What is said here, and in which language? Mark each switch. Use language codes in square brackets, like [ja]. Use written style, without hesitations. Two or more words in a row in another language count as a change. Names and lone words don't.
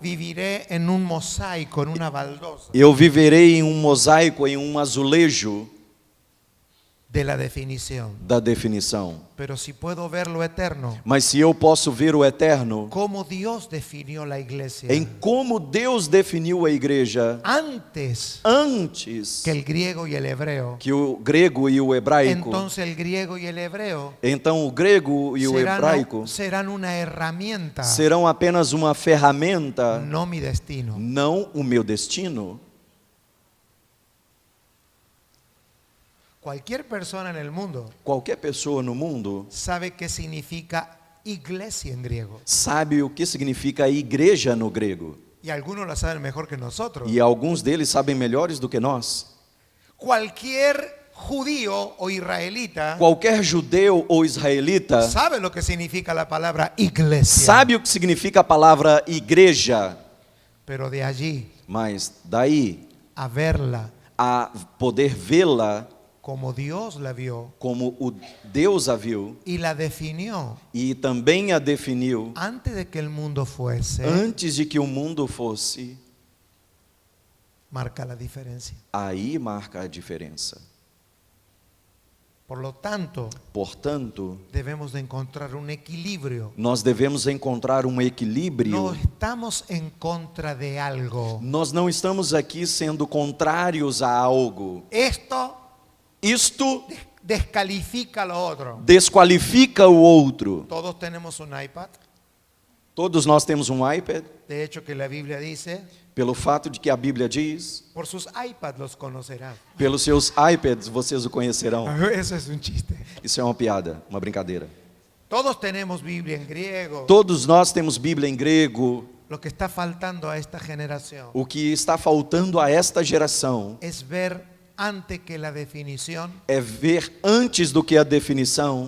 [es] viviré en un mosaico, en una baldosa. [pt] eu viverei em um mosaico, em um azulejo. [es] de la definición. [pt] da definição. [es] Pero si puedo ver lo eterno, [pt] Mas se eu posso ver o eterno [es] cómo Dios definió la iglesia [pt] em como Deus definiu a igreja [es] antes [pt] antes [es] que el griego y el hebreo, [pt] que o grego e o hebraico, [es] entonces el griego y el hebreo [pt] então o grego e o hebraico [es] serán una herramienta, [pt] serão apenas uma ferramenta, [es] no mi destino. [pt] não o meu destino. [es] Cualquier persona en el mundo [pt] Qualquer pessoa no mundo [es] sabe qué significa iglesia en griego. [pt] sabe o que significa igreja no grego. [es] Y algunos la saben mejor que nosotros. [pt] E alguns deles sabem melhores do que nós. [es] Cualquier judío o israelita [pt] Qualquer judeu ou israelita [es] sabe lo que significa la palabra iglesia. [pt] sabe o que significa a palavra igreja, [es] Pero de allí [pt] mas daí [es] a verla [pt] a poder vê-la [es] como Dios la vio [pt] como o Deus a viu [es] y la definió [pt] e também a definiu [es] antes de que el mundo fuese, [pt] antes de que o mundo fosse, [es] marca la diferencia. [pt] aí marca a diferença. [es] Por lo tanto, [pt] Portanto, [es] debemos de encontrar un equilibrio. [pt] nós devemos encontrar um equilíbrio. [es] No estamos en contra de algo. [pt] Nós não estamos aqui sendo contrários a algo. Isto [es] Descalifica lo otro. [pt] desqualifica o outro. [es] Todos tenemos un iPad. [pt] Todos nós temos um iPad, [es] De hecho, que la Biblia dice, [pt] pelo fato de que a Bíblia diz, [es] por sus iPads los conocerán. [pt] pelos seus iPads vocês o conhecerão. [es] Eso es un chiste. [pt] Isso é uma piada, uma brincadeira. [es] Todos tenemos Biblia en griego. [pt] Todos nós temos Bíblia em grego. [es] Lo que está faltando a esta generación [pt] O que está faltando a esta geração [es] es ver antes que la definición, [pt] é ver antes do que a definição,